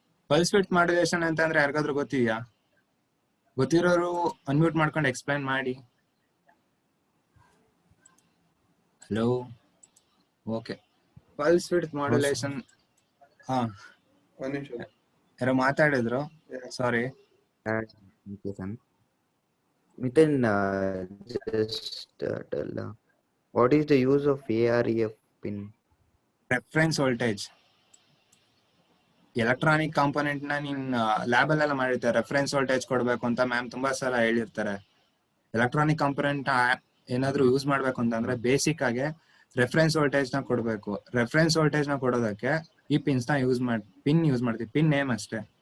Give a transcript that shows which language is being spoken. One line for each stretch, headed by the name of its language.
Kannada: Pulse width modulation ಅಂತ ಅಂದ್ರೆ ಯಾರಿಗಾದ್ರೂ ಗೊತ್ತಿದ್ಯಾ? ಗೊತ್ತಿರೋರು ಅನ್ಮ್ಯೂಟ್ ಮಾಡ್ಕೊಂಡು ಎಕ್ಸ್ಪ್ಲೈನ್ ಮಾಡಿ. Hello, okay. Pulse width modulation, ಹಾ ಯಾರೋ ಮಾತಾಡಿದ್ರು, ಸಾರಿ.
English: Miten, just tell what is the use of AREF pin? Reference voltage.
Kannada: Electronic component ನ ನೀನ್ ಲ್ಯಾಬ್ ಅಲ್ಲೆಲ್ಲ ಮಾಡಿರ್ತಾರೆ, ರೆಫರೆನ್ಸ್ ವೋಲ್ಟೇಜ್ ಕೊಡ್ಬೇಕು ಅಂತ ಮ್ಯಾಮ್ ತುಂಬಾ ಸಲ ಹೇಳಿರ್ತಾರೆ. ಎಲೆಕ್ಟ್ರಾನಿಕ್ ಕಾಂಪೋನೆಂಟ್ ಏನಾದ್ರು ಯೂಸ್ ಮಾಡ್ಬೇಕು ಅಂತಂದ್ರೆ ಬೇಸಿಕ್ ಆಗಿ ರೆಫರೆನ್ಸ್ ವೋಲ್ಟೇಜ್ ನ ಕೊಡ್ಬೇಕು. ರೆಫರೆನ್ಸ್ ವೋಲ್ಟೇಜ್ ನ ಕೊಡೋದಕ್ಕೆ ಈ ಪಿನ್ಸ್ ನ ಯೂಸ್ ಮಾಡ್ತೀವಿ. ಪಿನ್ ನೇಮ್ ಅಷ್ಟೇ.